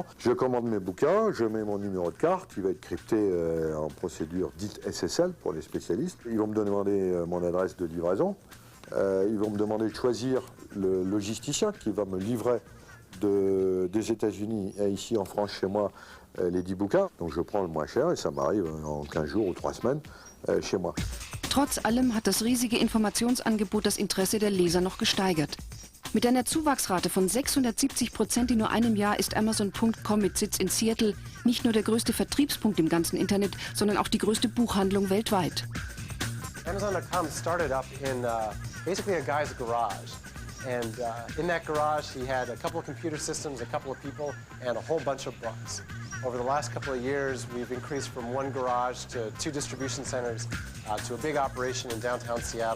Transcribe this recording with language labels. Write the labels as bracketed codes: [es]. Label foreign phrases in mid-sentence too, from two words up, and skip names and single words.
[fr] Je commande mes bouquins, je mets mon numéro de carte, qui va être crypté en procédure dite SSL pour les spécialistes. Ils vont me demander mon adresse de livraison. Ils vont me demander de choisir le logisticien qui va me livrer des États-Unis et ici en France, chez moi, les 10 bouquins. Donc je prends le moins cher et ça m'arrive en 15 jours ou 3 semaines chez moi. [de] Trotz allem hat das riesige Informationsangebot das Interesse der Leser noch gesteigert. Mit einer Zuwachsrate von 670% in nur einem Jahr ist Amazon.com mit Sitz in Seattle nicht nur der größte Vertriebspunkt im ganzen Internet, sondern auch die größte Buchhandlung weltweit. [en] Amazon.com started up in basically a guy's garage. And in that garage, he had a couple of computer systems, a couple of people, and a whole bunch of books. Over the last couple of years, we've increased from one garage to 2 distribution centers to a big operation in downtown Seattle.